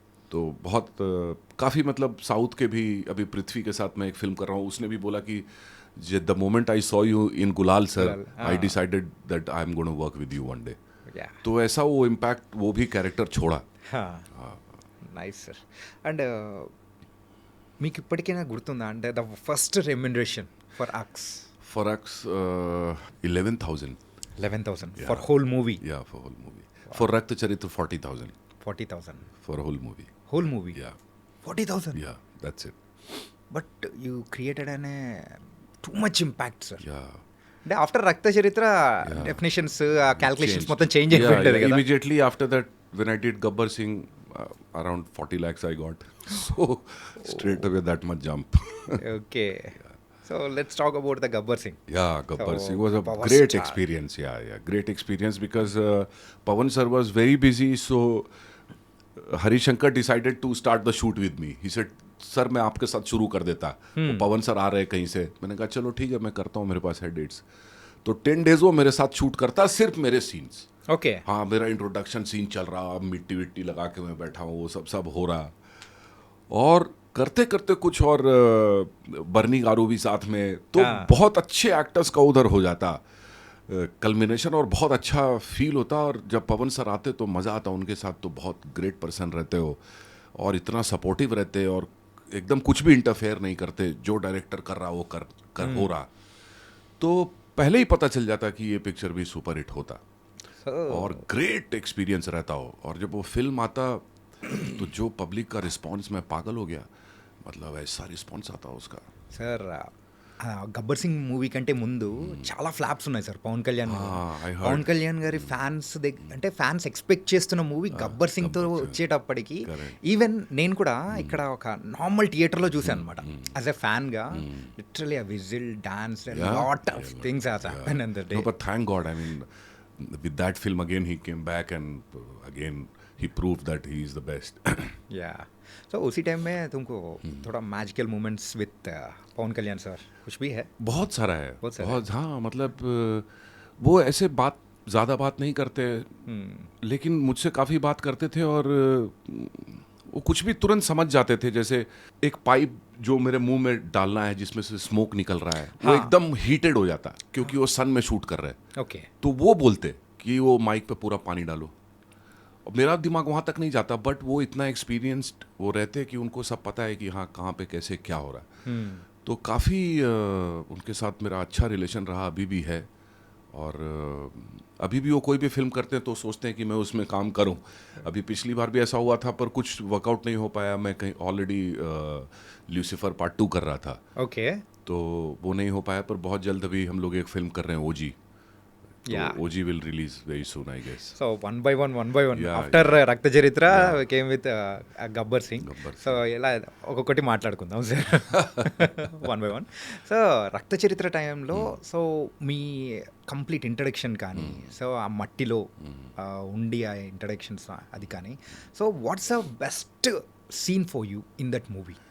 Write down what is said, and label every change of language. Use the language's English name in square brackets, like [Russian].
[Hindi] तो बहुत काफ़ी मतलब साउथ के भी, अभी पृथ्वी के साथ मैं एक फिल्म कर रहा हूँ, उसने भी बोला कि [English] The moment I saw you in Gulaal sir, I decided that I am gonna work with you one day. Yeah. [Hindi] तो ऐसा वो इम्पैक्ट वो भी कैरेक्टर छोड़ा. हाँ. Nice sir. [Telugu] అండ్ మీకు ఇప్పటికైనా గుర్తుందా అంటే the first remuneration for అక్స్? [English] For X, 11,000. 11,000 for whole movie. Yeah, for whole movie. For Rakt Charitra, 40,000 40,000 for whole movie. Whole movie. Yeah, 40,000. yeah, that's it. But you created an too much impact sir. Yeah. అంటే after Rakta Charitra definitions, calculations Changed. [Telugu] మొత్తం change [English] Yeah, [Telugu] అయిపోయింది [English] yeah. [Telugu] కదా. [English] Immediately after that, when I did Gabbar Singh, around 40 lakhs I got. So straight away that much jump. Okay. So So let's talk about the Gabbar Singh. Yeah, Gabbar So, Singh was a power great star. experience. Yeah, great experience because Pawan sir was very busy. So Hari Shankar decided to start the shoot with me. [Hindi] He said, "sir मैं आपके साथ शुरू कर देता." वो पवन sir आ रहे कहीं से, मैंने कहा चलो ठीक है मैं करता हूँ, मेरे पास है डेट्स. तो 10 डेज वो मेरे साथ शूट करता, सिर्फ मेरे सीन्स. [English] Okay. [Hindi] हाँ, मेरा इंट्रोडक्शन सीन चल रहा, मिट्टी विट्टी लगा के मैं बैठा हूँ, वो सब हो रहा. और करते करते कुछ और बर्नी गारू भी साथ में, तो हाँ. बहुत अच्छे एक्टर्स का उधर हो जाता कल्मिनेशन, और बहुत अच्छा फील होता. और जब पवन सर आते तो मज़ा आता उनके साथ. तो बहुत ग्रेट पर्सन रहते हो और इतना सपोर्टिव रहते और एकदम कुछ भी इंटरफेयर नहीं करते. जो डायरेक्टर कर रहा वो कर हो रहा. तो पहले ही पता चल जाता कि ये पिक्चर भी सुपर हिट होता. [English] So, [Hindi] और ग्रेट एक्सपीरियंस रहता हो. और जब वो फिल्म आता तो जो पब्लिक का रिस्पांस, मैं पागल हो गया. मतलब ऐसा रिस्पांस आता उसका. [Telugu] సార్ గబ్బర్ సింగ్ మూవీ కంటే ముందు చాలా ఫ్లాప్స్ ఉన్నాయి సార్ పవన్ కళ్యాణ్ గారు. [English] I heard. [Telugu] పవన్ కళ్యాణ్ గారి ఫ్యాన్స్ అంటే ఫ్యాన్స్ ఎక్స్పెక్ట్ చేస్తున్న మూవీ గబ్బర్ సింగ్ తో వచ్చేటప్పటికి ఈవెన్ నేను కూడా ఇక్కడ ఒక నార్మల్ థియేటర్లో చూసాను అనమాట. [English] As a fan గా literally ఆ whistle dance lot of things has happen in the day. No, but thank God, I mean, with that film again he came back and again he proved that he is the best. [Hindi] या सो उसी time में तुमको थोड़ा magical moments with Pawan Kalyan sir कुछ भी है? बहुत सारा है. बहुत सारा बहुत, हाँ, मतलब वो ऐसे ज़्यादा बात नहीं करते, लेकिन मुझसे काफ़ी बात करते थे. और वो कुछ भी तुरंत समझ जाते थे. जैसे एक पाइप जो मेरे मुंह में डालना है जिसमें से स्मोक निकल रहा है, वो एकदम हीटेड हो जाता क्योंकि वो सन में शूट कर रहे हैं. ओके. तो वो बोलते कि वो माइक पे पूरा पानी डालो. और मेरा दिमाग वहाँ तक नहीं जाता, बट वो इतना एक्सपीरियंस्ड वो रहते कि उनको सब पता है कि हाँ कहाँ पे कैसे क्या हो रहा है. तो काफ़ी उनके साथ मेरा अच्छा रिलेशन रहा, अभी भी है. और अभी भी वो कोई भी फिल्म करते हैं तो सोचते हैं कि मैं उसमें काम करूं. अभी पिछली बार भी ऐसा हुआ था पर कुछ वर्कआउट नहीं हो पाया. मैं कहीं ऑलरेडी ल्यूसीफर पार्ट 2 कर रहा था, ओके. तो वो नहीं हो पाया. पर बहुत जल्द अभी हम लोग एक फिल्म कर रहे हैं, ओजी. [English] Yeah. OG will release very soon, I guess. So one by one Yeah, after Rakta Charitra came with Gabbar Singh. [Telugu] So ఇలా ఒక్కొక్కటి మాట్లాడుకుందాం sir one by one. So రక్త చరిత్ర టైంలో సో మీ కంప్లీట్ ఇంట్రడక్షన్ కానీ, సో ఆ మట్టిలో ఉండి ఆ ఇంట్రడక్షన్స్ అది కానీ, so [English] What's the best scene for you in that movie?